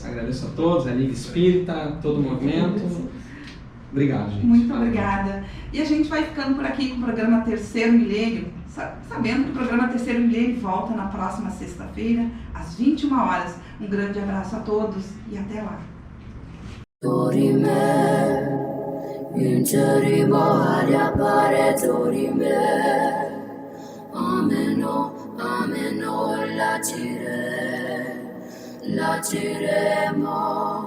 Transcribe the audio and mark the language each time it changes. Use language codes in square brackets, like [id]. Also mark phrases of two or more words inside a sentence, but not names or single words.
[pt] Agradeço a todos, a Liga Espírita, todo o movimento. Obrigado, gente. Muito obrigada. E a gente vai ficando por aqui com o programa Terceiro Milênio. sabendo que o programa Terceiro Milênio volta na próxima sexta-feira, às 21 horas. Um grande abraço a todos e até lá. [la] Dorime, Yuntari Moharia Pare Dorime, Ameno, Ameno, Latire Mo.